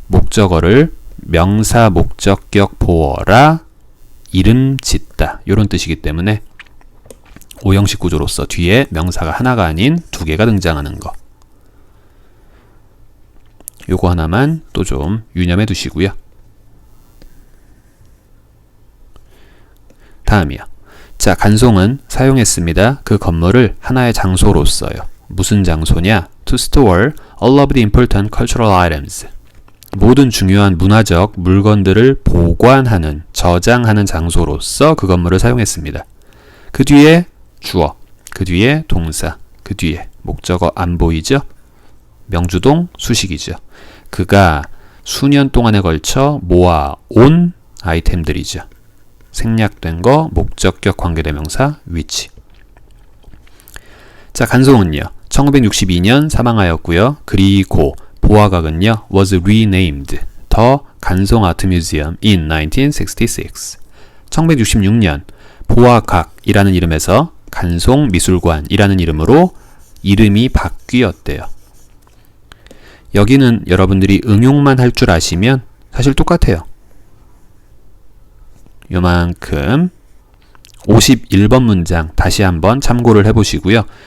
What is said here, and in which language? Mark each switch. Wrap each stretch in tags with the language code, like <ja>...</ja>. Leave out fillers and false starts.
<ko>목적어를 명사 목적격 보어라 이름 짓다 이런 뜻이기 때문에 오형식 구조로서 뒤에 명사가 하나가 아닌 두 개가 등장하는 거. 요거 하나만 또 좀 유념해 두시고요. 다음이요. 자, 간송은 사용했습니다. 그 건물을 하나의 장소로써요. 무슨 장소냐?</ko> <en>To store all of the important cultural items.</en> <ko>모든 중요한 문화적 물건들을 보관하는, 저장하는 장소로서 그 건물을 사용했습니다. 그 뒤에 주어, 그 뒤에 동사, 그 뒤에 목적어 안 보이죠? 명주동 수식이죠. 그가 수년 동안에 걸쳐 모아온 아이템들이죠. 생략된 거 목적격 관계대명사 위치. 자, 간송은요. 1962년 사망하였고요. 그리고 보화각은요.</ko> <en>was renamed the 간송 아트 뮤지엄 in 1966.</en> <ko>1966년 보화각이라는 이름에서 간송 미술관이라는 이름으로 이름이 바뀌었대요. 여기는 여러분들이 응용만 할 줄 아시면 사실 똑같아요. 요만큼. 51번 문장 다시 한번 참고를 해보시고요.</ko>